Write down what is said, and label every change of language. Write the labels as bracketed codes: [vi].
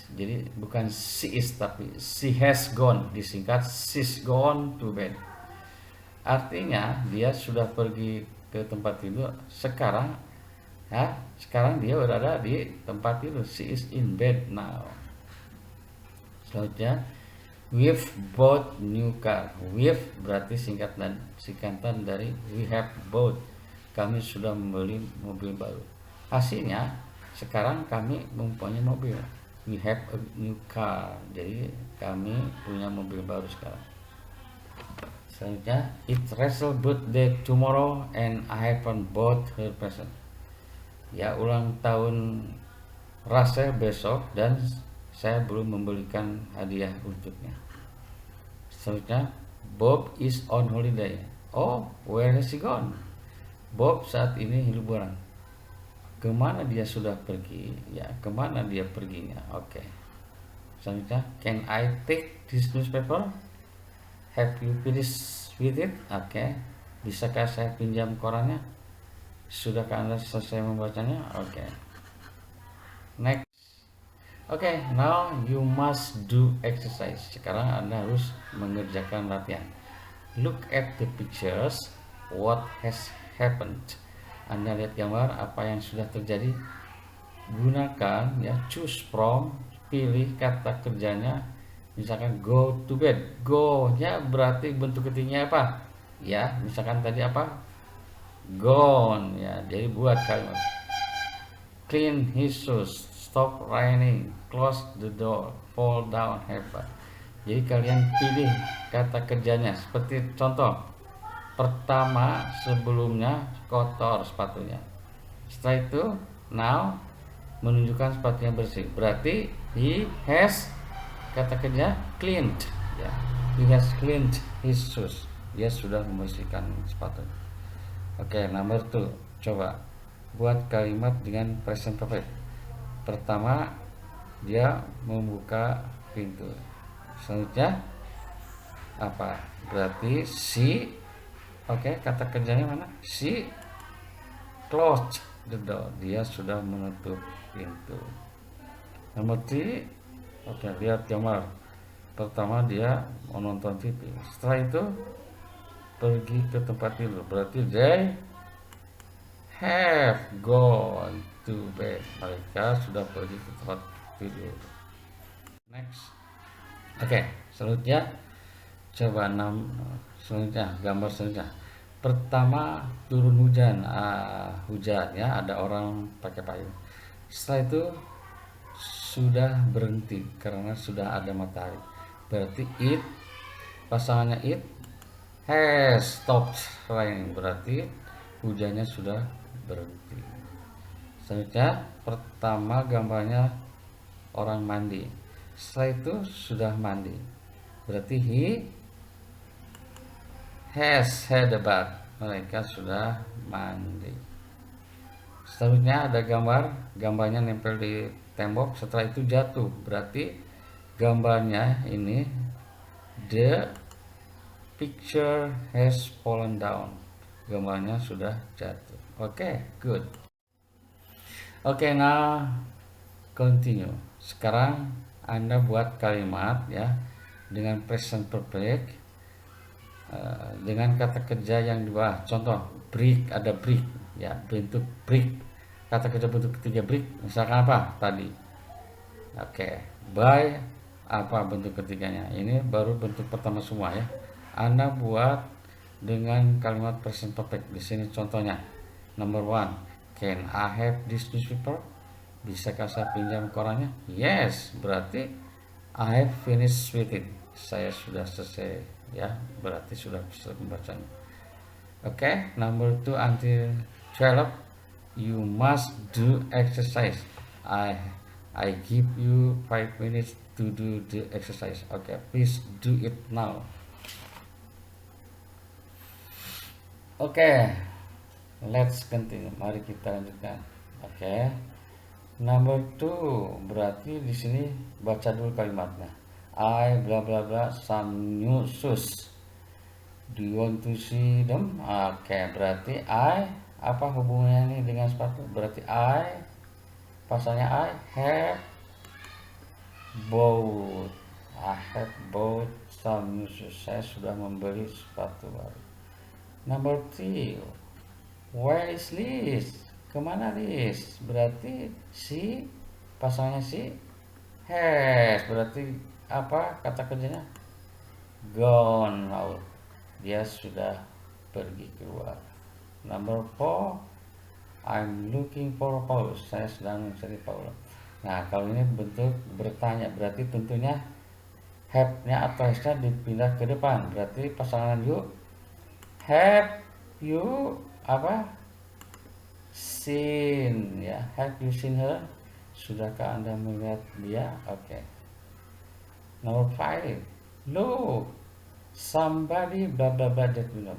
[id] Jadi bukan [en] she is [id] tapi [en] she has gone, [id] disingkat [en] she's gone to bed. [id] Artinya dia sudah pergi ke tempat tidur sekarang, ya. Sekarang dia berada di tempat tidur. [en] She is in bed now. [id] Selanjutnya, [en] we've bought new car. We've [id] berarti singkatan dari [en] we have bought. [id] Kami sudah membeli mobil baru. Hasilnya sekarang kami mempunyai mobil. [en] We have a new car. [id] Jadi kami punya mobil baru sekarang. Selanjutnya, [en] it's Rachel's birthday tomorrow and I haven't bought her present. [id] Ya, ulang tahun Rachel besok dan saya belum membelikan hadiah untuknya. [en] Selanjutnya, Bob is on holiday. Oh, where has he gone? [id] Bob saat ini liburan. Kemana dia sudah pergi? Ya, kemana dia perginya? Oke. Selanjutnya, [en] can I take this newspaper? Have you finished with it? Oke. [id] Bisakah saya pinjam korannya? Sudahkah Anda selesai membacanya? [en] Oke. Next. Oke, now you must do exercise. [id] Sekarang Anda harus mengerjakan latihan. [en] Look at the pictures. What has happened? [id] Anda lihat gambar apa yang sudah terjadi. Gunakan, ya, [en] choose from, [id] pilih kata kerjanya. Misalkan [en] go to bed. [id] Go nya berarti bentuk ketiganya apa? Ya, misalkan tadi apa? Gone, ya. Jadi buat kalimat. [en] Clean his shoes. Stop raining, close the door, fall down, have fun. [id] Jadi kalian pilih kata kerjanya. Seperti contoh, pertama sebelumnya kotor sepatunya. Setelah itu [en] now [id] menunjukkan sepatunya bersih. Berarti [en] he has, [id] kata kerja [en] cleaned [id] ya. [en] He has cleaned his shoes. [id] Dia sudah membersihkan sepatu. Oke, nomor 2. Coba buat kalimat dengan present perfect. Pertama, dia membuka pintu. Selanjutnya apa? Berarti [en] she, [id] oke, kata kerjanya mana? [en] She closed the door. [id] Dia sudah menutup pintu. Nomor 3, oke, lihat gambar. Pertama dia menonton TV. Setelah itu pergi ke tempat tidur. Berarti [en] they have gone to bed. [id] Mereka sudah pergi ke tempat tidur. [en] Next. [id] Oke, selanjutnya coba selanjutnya gambar selanjutnya. Pertama turun hujan, hujan ya, ada orang pakai payung. Setelah itu sudah berhenti karena sudah ada matahari. Berarti [en] it, [id] pasangannya [en] it has stopped raining. [id] Berarti hujannya sudah berhenti. Selanjutnya pertama gambarnya orang mandi. Setelah itu sudah mandi. Berarti [en] he has had a bath. [id] Mereka sudah mandi. Selanjutnya ada gambarnya nempel di tembok. Setelah itu jatuh. Berarti gambarnya ini [en] the picture has fallen down. [id] Gambarnya sudah jatuh. Oke, [en] good. [id] Oke, [en] now continue. [id] Sekarang Anda buat kalimat ya dengan present perfect dengan kata kerja yang di bawah. Contoh, brick, ada brick ya, bentuk brick. Kata kerja bentuk ketiga brick, misalkan apa tadi? Oke, by apa bentuk ketiganya? Ini baru bentuk pertama semua ya. Anda buat dengan kalimat present perfect. Di sini contohnya. [en] Number 1, can I have this newspaper? [id] Bisakah saya pinjam korannya? [en] Yes, [id] berarti [en] I have finished with it. [id] Saya sudah selesai ya, berarti sudah bisa membacanya. [en] Oke, number 2 until 12, you must do exercise. I give you 5 minutes to do the exercise. Oke, please do it now. [id] Oke, [en] let's continue. [id] Mari kita lanjutkan. Oke. [en] Number 2, [id] berarti di sini baca dulu kalimatnya. [en] I bla bla bla some new shoes. Do you want to see them? [id] Oke, berarti I apa hubungannya ini dengan sepatu? Berarti [en] I [id] pasalnya [en] I have bought. I have bought some new shoes. [id] Saya sudah membeli sepatu baru. [en] Number 3, where is Liz? [id] Kemana Liz? Berarti si pasalnya si has. Berarti apa kata kerjanya? [en] Gone out. [id] Dia sudah pergi keluar. [en] Number 4, I'm looking for Paul. [id] Saya sedang mencari Paul. Nah, kalau ini bentuk bertanya, berarti tentunya have-nya atau has-nya dipindah ke depan. Berarti pasangan you, [en] have you [id] apa? [en] Seen ya, have you seen her? [id] Sudahkah Anda melihat dia? Oke. [en] Number 5, look, somebody bla bla bla that you know.